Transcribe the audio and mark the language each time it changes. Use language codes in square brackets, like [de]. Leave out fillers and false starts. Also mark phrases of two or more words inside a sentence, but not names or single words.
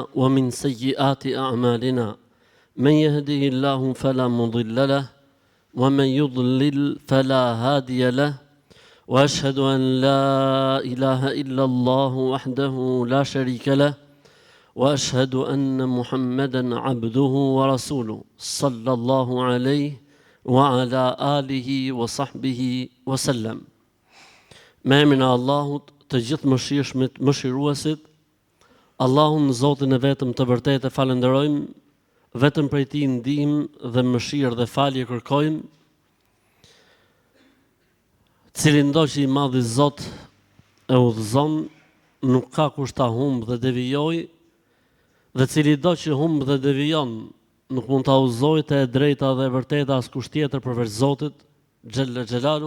[ar] ومن سيئات أعمالنا من يهده الله فلا مضل له ومن يضلل فلا هادي له وأشهد أن لا إله إلا الله وحده لا شريك له وأشهد أن محمدا عبده ورسوله صلى الله عليه وعلى آله وصحبه وسلم. [sq] Me emrin e Allahut, të gjithë mëshirshmit, mëshiruesit, Allahun Zotin e vetëm të vërtetë falenderojmë, vetëm prej Tij ndihmë dhe mëshirë dhe falje kërkojmë, cilin do që i madhi Zot e udhëzon, nuk ka kush ta humbë dhe devijoj, dhe cili do që humbë dhe devijon, nuk mund ta udhëzojë te e drejta dhe e vërteta askush tjetër përveç Zotit, [ar] جل جلاله.